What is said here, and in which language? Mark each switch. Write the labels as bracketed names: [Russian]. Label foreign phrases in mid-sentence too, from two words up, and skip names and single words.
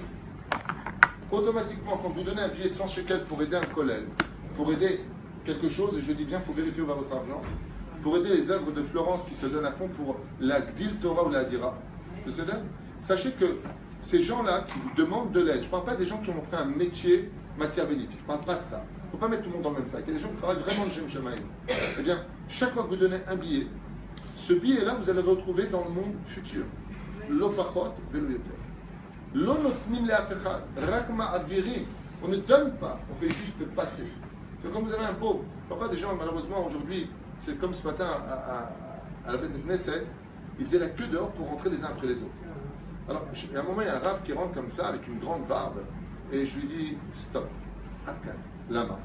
[French] Automatiquement, quand vous donnez un billet de 100 shekels pour aider un collègue, pour aider quelque chose, et je dis bien, il faut vérifier où va votre argent, pour aider les œuvres de Florence qui se donnent à fond pour la [Hebrew] גדיל תורה [French] ou la Hadira, sachez que ces gens-là qui vous demandent de l'aide, je ne parle pas des gens qui ont fait un métier machiavélique, je ne parle pas de ça. Il ne faut pas mettre tout le monde dans le même sac. Il y a des gens qui travaillent vraiment le [Hebrew] שם שמים. [French] Eh bien, chaque fois que vous donnez un billet, ce billet-là, vous allez le retrouver dans le monde futur. [Hebrew] לא פחות ולא יותר. לא נותנים לאף אחד, רק מעבירים. [French] On ne donne pas, on fait juste passer. Donc, quand vous avez un pauvre, pas des gens, malheureusement, aujourd'hui, c'est comme ce matin à la [Hebrew] בית כנסת, [French] ils faisaient la queue dehors pour rentrer les uns après les autres. Alors, à un moment, il y a un rave qui rentre comme ça, avec une grande barbe, et je lui dis, stop, [Hebrew] אתה כאן, למה.